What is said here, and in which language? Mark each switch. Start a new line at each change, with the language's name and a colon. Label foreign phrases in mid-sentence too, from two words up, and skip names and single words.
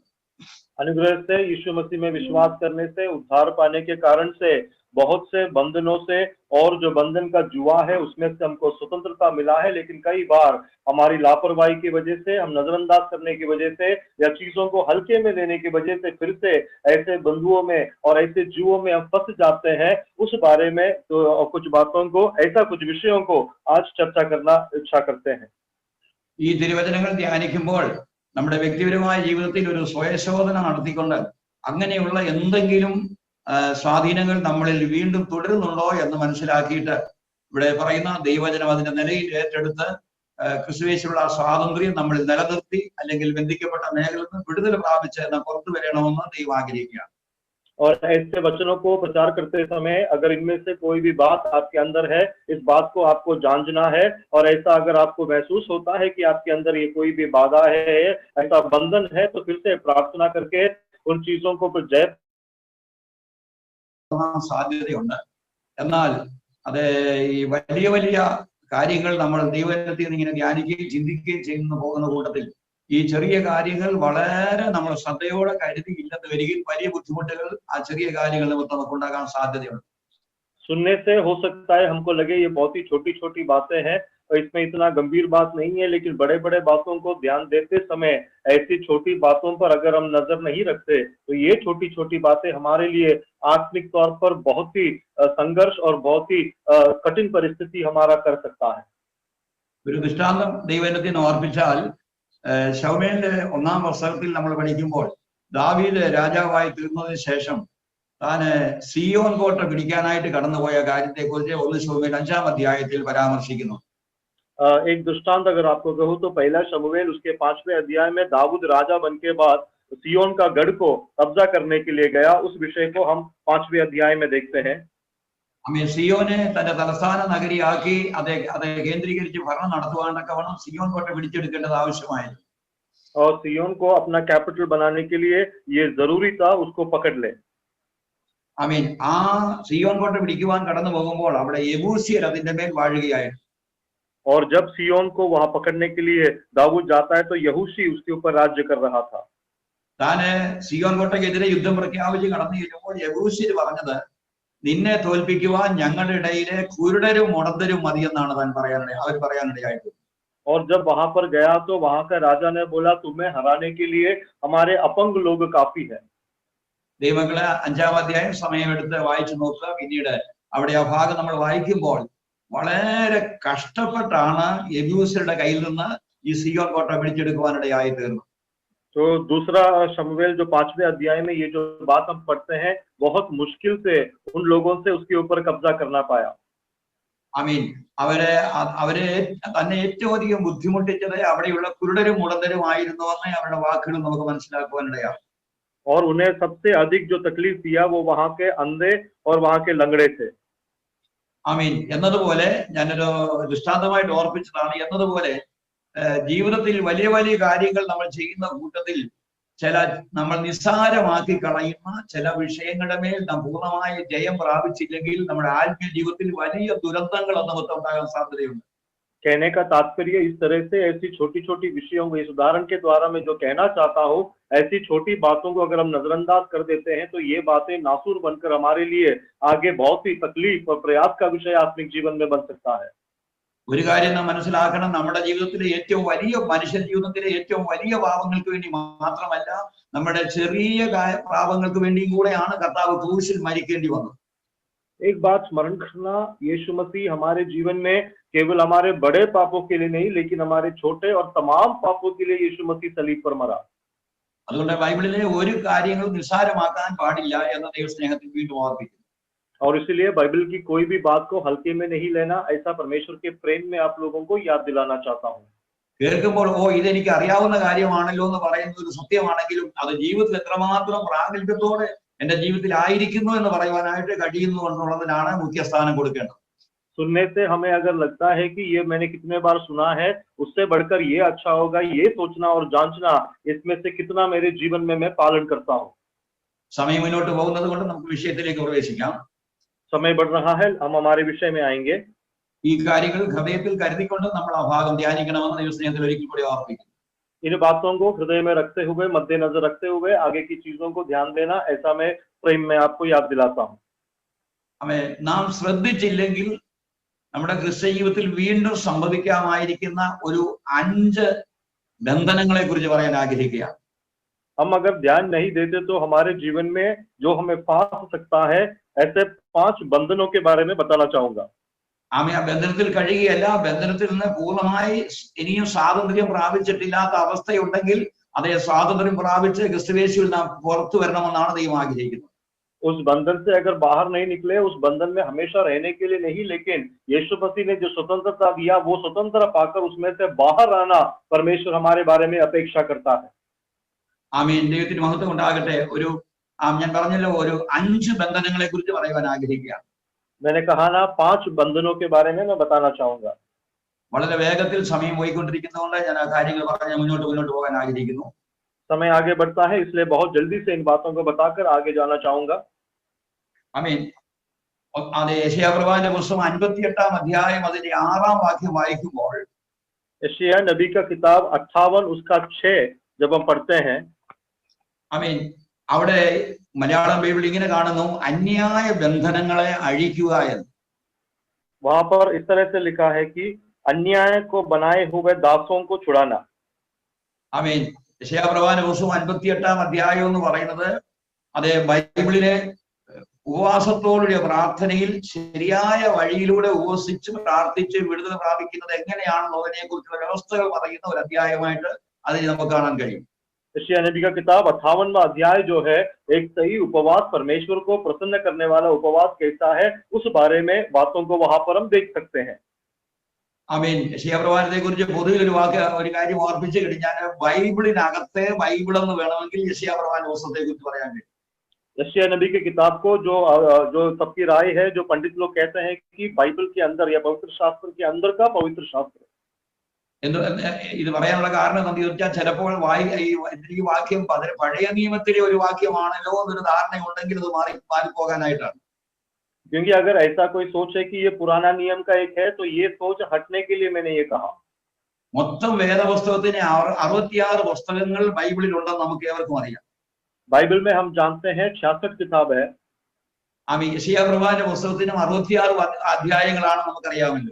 Hindi: अनुग्रह से, यीशु मसीह में विश्वास करने से, उद्धार पाने के कारण से बहुत से बंधनों से, और जो बंधन का जुआ है उसमें से हमको स्वतंत्रता मिला है, लेकिन कई बार हमारी लापरवाही की वजह से, हम नजरअंदाज करने की वजह से या चीजों को हल्के में लेने की वजह से फिर से ऐसे बंधुओं में और ऐसे जुओं में हम फंस जाते हैं। उस बारे में तो कुछ बातों को, ऐसा कुछ विषयों को आज चर्चा करना इच्छा करते हैं।
Malayalam: ഈ തിരുവചനങ്ങൾ ധ്യാനിക്കുമ്പോൾ നമ്മുടെ വ്യക്തിപരമായ ജീവിതത്തിൽ ഒരു സ്വയശോധന നടത്തിക്കൊണ്ട് അങ്ങനെയുള്ള എന്തെങ്കിലും സ്വാധീനങ്ങൾ നമ്മളിൽ വീണ്ടും തുടരുന്നുണ്ടോ എന്ന് മനസ്സിലാക്കിയിട്ട് ഇവിടെ പറയുന്ന ദൈവവചനം അതിന്റെ നിലയിൽ ഏറ്റെടുത്ത് ക്രിസ്തുവേശുള്ള സ്വാതന്ത്ര്യം നമ്മളിൽ നിലനിർത്തി അല്ലെങ്കിൽ ബന്ധിക്കപ്പെട്ട മേഖലയിൽ നിന്ന് വിടുതൽ പ്രാപിച്ച് പുറത്തു വരണമെന്ന് ദൈവം ആഗ്രഹിക്കുകയാണ്.
Hindi: और ऐसे वचनों को प्रचार करते समय अगर इनमें से कोई भी बात आपके अंदर है, इस बात को आपको जांचना है, और ऐसा अगर आपको महसूस होता है कि आपके अंदर ये कोई भी बाधा है, ऐसा बंधन है, तो फिर से प्रार्थना करके उन चीजों को जय
Malayalam: സാധ്യതയുണ്ട്. എന്നാൽ അത് ഈ വലിയ വലിയ കാര്യങ്ങൾ നമ്മൾ ദൈവത്തിൽ നിന്ന് ഇങ്ങനെ ധ്യാനിക്കുകയും ചിന്തിക്കുകയും ചെയ്യുന്ന പോകുന്ന കൂട്ടത്തിൽ ഈ ചെറിയ കാര്യങ്ങൾ വളരെ നമ്മൾ ശ്രദ്ധയോടെ കരുതി ഇല്ലെന്ന് വരികയും വലിയ ബുദ്ധിമുട്ടുകൾ ആ ചെറിയ കാര്യങ്ങൾ നിമിത്തം നമുക്ക് ഉണ്ടാകാൻ സാധ്യതയുണ്ട്.
Hindi: सुनने से हो सकता है हमको लगे ये बहुत ही छोटी छोटी बातें हैं, इसमें इतना गंभीर बात नहीं है, लेकिन बड़े बड़े बातों को ध्यान देते समय ऐसी छोटी बातों पर अगर हम नजर नहीं रखते तो ये छोटी छोटी बातें हमारे लिए आत्मिक तौर पर बहुत ही संघर्ष और बहुत ही कठिन परिस्थिति हमारा कर सकता है।
Malayalam: ഒരു ദൃഷ്ടാന്തം ദൈവത്തിന് ഓർപ്പിച്ചാൽ ശൗമേലിന്റെ 1-ാം പുസ്തകത്തിൽ നമ്മൾ പഠിക്കുമ്പോൾ ദാവീദ് രാജാവായി തീർന്നതിന് ശേഷം താന് സിയോൻ കോട്ട പിടിക്കാനായിട്ട് കടന്നുപോയ കാര്യത്തെക്കുറിച്ച് 1 ശമൂവേൽ 5-ാം അധ്യായത്തിൽ പരാമർശിക്കുന്നു.
Hindi: एक दृष्टांत अगर आपको कहूँ तो पहला शमूएल उसके 5वें अध्याय में दाऊद राजा बन के बाद सियोन का गढ़ को कब्जा करने के लिए गया, उस विषय को हम 5वें अध्याय में देखते हैं।
Malayalam: സിയോനെ തന്റെ തലസ്ഥാന നഗരിയാക്കി അത് കേന്ദ്രീകരിച്ച് ഭരണം നടത്തുവാനൊക്കെ വേണം സിയോൻ കോട്ട പിടിച്ചെടുക്കേണ്ടത് ആവശ്യമായിരുന്നു.
Hindi: और सियोन को अपना कैपिटल बनाने के लिए ये जरूरी था उसको पकड़ ले।
Malayalam: ആ സിയോൻ കോട്ട പിടിക്കുവാൻ കടന്നു പോകുമ്പോൾ അവിടെ യെബൂസ്യർ അതിന്റെ മേൽ വാഴുകയായിരുന്നു.
Hindi: और जब सियोन को वहां पकड़ने के लिए दाऊद जाता है तो यहूशी उसके ऊपर राज्य कर रहा था।
Malayalam: താന് സിയോൻ കോട്ടയ്ക്കെതിരെ യുദ്ധം പ്രഖ്യാപിച്ച് കടന്നു ചെല്ലുമ്പോൾ യെബൂസ്യർ പറഞ്ഞത് നിന്നെ തോൽപ്പിക്കുവാൻ ഞങ്ങളുടെ ഇടയിലെ കുരുടരും മുടന്തരും മതിയെന്നാണ് അവർ പറയാനിടയായിട്ട്.
Hindi: और जब वहां पर गया तो वहां का राजा ने बोला तुम्हें हराने के लिए हमारे अपंग लोग काफी है।
Malayalam: ദൈവങ്ങളെ 5-ാം അധ്യായം സമയമെടുത്ത് വായിച്ചു നോക്കുക. പിന്നീട് അവിടെ ആ ഭാഗം നമ്മൾ വായിക്കുമ്പോൾ വളരെ കഷ്ടപ്പെട്ടാണ് യെബൂസ്യരുടെ കയ്യിൽ നിന്ന് ഈ സിയോൻ കോട്ട പിടിച്ചെടുക്കുവാനിടയായി തീർന്നു.
Hindi: तो दूसरा शमूएल जो 5वें अध्याय में ये जो बात हम पढ़ते हैं बहुत मुश्किल से उन लोगों से उसके ऊपर कब्जा करना पाया।
Malayalam: അവരെ തന്നെ ഏറ്റവും അധികം ബുദ്ധിമുട്ടിച്ചത് അവിടെയുള്ള കുരുടരും മുടന്തരും ആയിരുന്നു എന്ന് അവരുടെ വാക്കുകൾ നമുക്ക് മനസ്സിലാക്കുവാനിടയാണ്.
Hindi: और उन्हें सबसे अधिक जो तकलीफ दिया वो वहां के अंधे और वहां के लंगड़े थे।
Malayalam: എന്നതുപോലെ ഞാനൊരു ദൃഷ്ടാന്തമായിട്ട് ഓർപ്പിച്ചതാണ്. എന്നതുപോലെ ജീവിതത്തിൽ വലിയ വലിയ കാര്യങ്ങൾ നമ്മൾ ചെയ്യുന്ന കൂട്ടത്തിൽ ചില നമ്മൾ നിസ്സാരമാക്കി കളയുന്ന ചില വിഷയങ്ങളുടെ മേൽ നാം പൂർണ്ണമായ ജയം പ്രാപിച്ചില്ലെങ്കിൽ നമ്മുടെ ആത്മീയ ജീവിതത്തിൽ വലിയ ദുരന്തങ്ങൾ നമുക്ക് ഉണ്ടാകാൻ സാധ്യതയുണ്ട്.
Hindi: कहने का तात्पर्य इस तरह से ऐसी छोटी छोटी विषयों को इस उदाहरण के द्वारा मैं जो कहना चाहता हूँ, ऐसी छोटी बातों को अगर हम नजरअंदाज कर देते हैं तो ये बातें नासूर बनकर हमारे लिए आगे बहुत ही तकलीफ और प्रयास का विषय आत्मिक जीवन में बन सकता है।
Malayalam: ഒരു കാര്യം നാം മനസ്സിലാക്കണം, നമ്മുടെ ജീവിതത്തിലെ ഏറ്റവും വലിയ മനുഷ്യ ജീവിതത്തിലെ ഏറ്റവും വലിയ പാപങ്ങൾക്ക് വേണ്ടി മാത്രമല്ല നമ്മുടെ ചെറിയ പാപങ്ങൾക്ക് വേണ്ടിയും കൂടെയാണ് കർത്താവ് ക്രൂശിൽ മരിക്കേണ്ടി വന്നത്.
Hindi: एक बात स्मरण करना, यीशु मसीह हमारे जीवन में केवल हमारे बड़े पापों के लिए नहीं लेकिन हमारे छोटे और तमाम पापों के लिए यीशु मसीह सलीब पर मरा।
Malayalam: അതുകൊണ്ട് ബൈബിളിലെ ഒരു കാര്യങ്ങളും നിസ്സാരമാക്കാൻ പാടില്ല എന്ന ദൈവസ്നേഹത്തിൽ വീണ്ടും ഓർപ്പിക്കുന്നു.
Hindi: और इसलिए बाइबल की कोई भी बात को हल्के में नहीं लेना, ऐसा परमेश्वर के प्रेम में आप लोगों को याद दिलाना चाहता हूँ।
Malayalam: കേൾക്കുമ്പോൾ ഇതെനിക്ക് അറിയാവുന്ന കാര്യമാണല്ലോ എന്ന് പറയുന്ന ഒരു സത്യമാണെങ്കിലും അത് ജീവിതത്തിൽ എത്രമാത്രം പ്രാഗൽഭ്യത്തോടെ എന്റെ ജീവിതത്തിൽ ആയിരിക്കുന്നു എന്ന് പറയുവാനായിട്ട് കഴിയുന്നു എന്നുള്ളതിനാണ് മുഖ്യ സ്ഥാനം കൊടുക്കേണ്ടത്.
Hindi: सुनने से हमें अगर लगता है कि ये मैंने कितने बार सुना है, उससे बढ़कर ये अच्छा होगा ये सोचना और जांचना इसमें से कितना मेरे जीवन में मैं पालन करता हूँ।
Malayalam: സമയം മുന്നോട്ട് പോകുന്നത് കൊണ്ട് നമുക്ക് വിഷയത്തിലേക്ക് പ്രവേശിക്കാം.
Hindi: समय बढ़ रहा है, हम हमारे विषय में आएंगे।
Malayalam: ഈ കാര്യങ്ങൾ ഹൃദയത്തിൽ കരുതിക്കൊണ്ട് നമ്മൾ ആ ഭാഗം ധ്യാനിക്കണമെന്ന് ദൈവസ്നേഹത്തിൽ ഒരിക്കൽ കൂടി ഓർപ്പിക്കുന്നു.
Hindi: इन बातों को हृदय में रखते हुए, मद्देनजर रखते हुए आगे की चीजों को ध्यान देना, ऐसा मैं प्रेम में आपको याद दिलाता हूँ।
Malayalam: നാം ശ്രദ്ധിച്ചില്ലെങ്കിൽ നമ്മുടെ ക്രിസ്ത്യ ജീവിതത്തിൽ വീണ്ടും സംഭവിക്കാമായിരിക്കുന്ന ഒരു 5 ബന്ധനങ്ങളെ കുറിച്ച് പറയാൻ ആഗ്രഹിക്കുകയാണ്.
Hindi: हम अगर ध्यान नहीं देते तो हमारे जीवन में जो हमें फांस सकता है, ऐसे 5 बंधनों के बारे में बताना चाहूंगा।
Malayalam: ആ ബന്ധനത്തിൽ കഴിയുകയല്ല, ബന്ധനത്തിൽ നിന്ന് പൂർണ്ണമായി ഇനിയും സ്വാതന്ത്ര്യം പ്രാപിച്ചിട്ടില്ലാത്ത അവസ്ഥയുണ്ടെങ്കിൽ അതേ സ്വാതന്ത്ര്യം പ്രാപിച്ച് ക്രിസ്തുയേശുവിൽ നാം പുറത്തു വരണമെന്നാണ് ദൈവം ആഗ്രഹിക്കുന്നത്.
Hindi: उस बंधन से अगर बाहर नहीं निकले, उस बंधन में हमेशा रहने के लिए नहीं, लेकिन यीशु मसीह ने जो स्वतंत्रता दिया वो स्वतंत्र पाकर उसमें से बाहर आना परमेश्वर हमारे बारे में अपेक्षा करता है।
Malayalam: ആമേൻ. ദൈവത്തിന് മഹത്വം ഉണ്ടാകട്ടെ. ഞാൻ പറഞ്ഞല്ലോ, ഒരു 5 ബന്ധനങ്ങളെ കുറിച്ച് പറയുവാൻ ആഗ്രഹിക്കുകയാണ്.
Hindi: मैंने कहा ना, 5 बंधनों के बारे में मैं बताना चाहूंगा।
Malayalam: വളരെ വേഗത്തിൽ സമയം പോയിക്കൊണ്ടിരിക്കുന്നതുകൊണ്ട് ഞാൻ ആ കാര്യങ്ങൾ പറഞ്ഞ് മുന്നോട്ട് പോകാൻ ആഗ്രഹിക്കുന്നു.
Hindi: समय आगे बढ़ता है, इसलिए बहुत जल्दी से इन बातों को बताकर आगे जाना चाहूंगा।
Malayalam: ആമേൻ. അതെ, യെശയ്യാപ്രവാചകന്റെ പുസ്തകം 58-ാം അധ്യായം അതിന്റെ 6-ാം വാക്യം വായിക്കുമ്പോൾ
Hindi: यशायाह नबी का किताब 58 उसका 6 जब हम पढ़ते हैं,
Malayalam: ആമേൻ, അവിടെ മലയാളം ബൈബിൾ ഇങ്ങനെ കാണുന്നു, അന്യായ ബന്ധനങ്ങളെ അഴിക്കുക എന്ന്.
Hindi: वहां पर इस तरह से लिखा है कि अन्याय को बनाए हुए दासों को छुड़ाना।
Malayalam: ആമേൻ. യെശയ്യാപ്രവാചന പുസ്തകം 58 അധ്യായം എന്ന് പറയുന്നത് അത് ബൈബിളിലെ ഉപവാസത്തോടുകൂടിയ പ്രാർത്ഥനയിൽ ശരിയായ വഴിയിലൂടെ ഉപവസിച്ച് പ്രാർത്ഥിച്ച് വിടുതൽ പ്രാപിക്കുന്നത് എങ്ങനെയാണെന്നുള്ളതിനെ കുറിച്ചുള്ള വ്യവസ്ഥകൾ പറയുന്ന ഒരു അധ്യായമായിട്ട് അതിന് നമുക്ക് കാണാൻ കഴിയും.
Hindi: यशायाह नबी का किताब 58वां अध्याय जो है, एक सही उपवास, परमेश्वर को प्रसन्न करने वाला उपवास कैसा है, उस बारे में बातों को वहां पर हम देख सकते हैं।
Malayalam: ആമേൻ. യെശയ്യാപ്രവാചനത്തെ കുറിച്ച് പൊതുവിൽ ഒരു കാര്യം ഓർപ്പിച്ചു കഴിഞ്ഞാൽ ബൈബിളിനകത്തെ ബൈബിൾ എന്ന് വേണമെങ്കിൽ യെശയ്യാപ്രവാചന പുസ്തകത്തെ കുറിച്ച് പറയാൻ കഴിയും.
Hindi: यशायाह नबी के किताब को जो सबकी राय है, जो पंडित लोग कहते हैं कि बाइबल के अंदर या पवित्र शास्त्र के अंदर का पवित्र शास्त्र।
Malayalam: ഇത് പറയാനുള്ള കാരണം എന്താണെന്ന് ചോദിച്ചാൽ ചിലപ്പോൾ ഈ വാക്യം പഴയ നിയമത്തിലെ ഒരു വാക്യമാണല്ലോ എന്നൊരു ധാരണ ഉണ്ടെങ്കിൽ അത് മാറിപ്പോകാനായിട്ടാണ്.
Hindi: क्योंकि अगर ऐसा कोई सोच है कि ये पुराना नियम का एक है, तो ये सोच हटने के लिए मैंने ये कहा।
Malayalam: മൊത്തം വേദപുസ്തകത്തിന് 66 പുസ്തകങ്ങൾ ബൈബിളിൽ ഉണ്ടെന്ന് നമുക്ക് ഏവർക്കും അറിയാം.
Hindi: बाइबल में हम जानते हैं 66 किताब है।
Malayalam: യെശയ്യാ പ്രവാചന പുസ്തകത്തിനും 66 അധ്യായങ്ങളാണ് നമുക്കറിയാമല്ലോ.